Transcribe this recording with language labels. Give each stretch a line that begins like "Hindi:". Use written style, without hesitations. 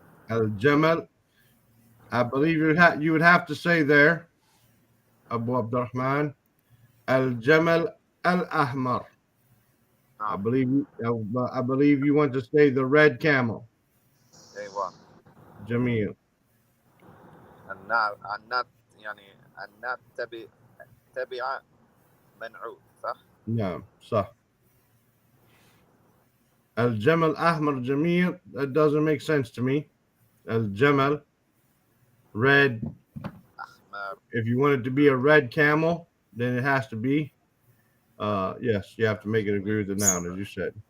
English: Al-Jamal, I believe you would have to say there, Abu Abdurrahman, Al-Jamal Al-Ahmar. I believe you want to say the red camel.
Arabic: أيوة. Jamil. النات يعني النات تبع منعوت صح؟ نعم صح.
English: Al-Jamal Ahmar Jamil, that doesn't make sense to me. Al-Jamal, red.
Arabic: أحمر.
English: If you want it to be a red camel, then it has to be, yes, you have to make it agree with the noun, as you said.